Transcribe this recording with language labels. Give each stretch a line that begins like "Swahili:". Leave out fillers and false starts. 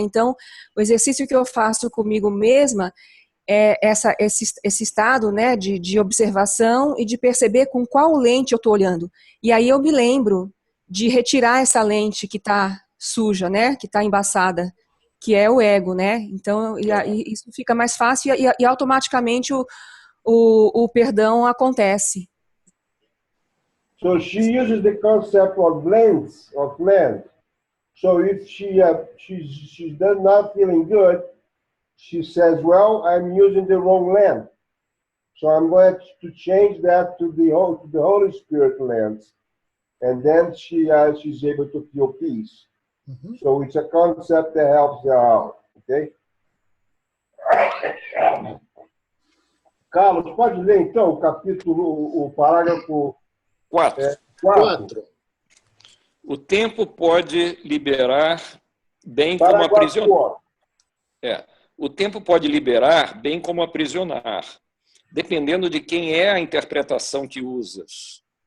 Portuguese: Então, o exercício que eu faço comigo mesma é esse estado, né, de observação e de perceber com qual lente eu estou olhando. E aí eu me lembro de retirar essa lente que está suja, né, que está embaçada, que é o ego, né? Então, isso fica mais fácil e automaticamente o perdão acontece.
English: So she uses the concept of lens. So if she's not feeling good, she says, well, I'm using the wrong lamp. So I'm going to change that to the Holy Spirit lens. And then she's able to feel peace. Mhm. So it's a concept that helps her out, okay?
Portuguese: Carlos, pode ler então o capítulo, o parágrafo 4. 4. O tempo pode liberar bem como Parágrafo aprisionar. 4. O tempo pode liberar bem como aprisionar, dependendo de quem é a interpretação que usas.